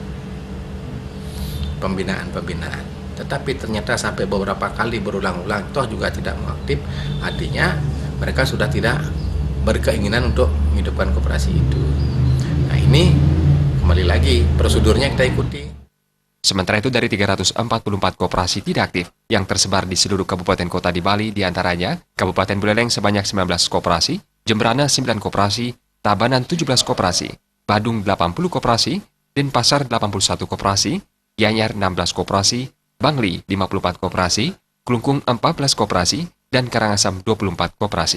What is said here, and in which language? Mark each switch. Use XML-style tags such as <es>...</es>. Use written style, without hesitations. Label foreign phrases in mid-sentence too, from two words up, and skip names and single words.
<id>Tetapi ternyata sampai beberapa kali berulang-ulang toh juga tidak mau aktif, artinya mereka sudah tidak berkeinginan untuk menghidupkan koperasi itu. Nah, ini kembali lagi prosedurnya kita ikuti. Sementara itu dari 344 koperasi tidak aktif yang tersebar di seluruh kabupaten kota di Bali, diantaranya Kabupaten Buleleng sebanyak 19 koperasi, Jemberana 9 koperasi, Tabanan 17 koperasi, Badung 80 koperasi, Denpasar 81 koperasi, Gianyar 16 koperasi, Bangli 54 koperasi, Klungkung 14 koperasi, dan Karangasem 24 koperasi.</id>